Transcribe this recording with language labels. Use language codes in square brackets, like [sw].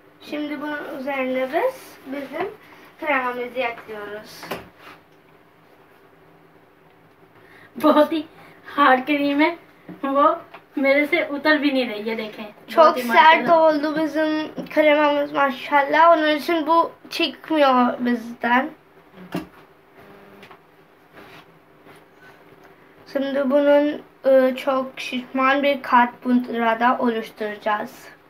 [tr] Şimdi bunun üzerine biz bizim kremamızı ekliyoruz. [hi] बहुत ही hard cream है, वो मेरे से उतर भी नहीं रही है. देखें [tr] Çok sert oldu bizim kremamız maşallah. Onun için bu çıkmıyor bizden. Şimdi bunun çok şişman bir kat burada oluşturacağız.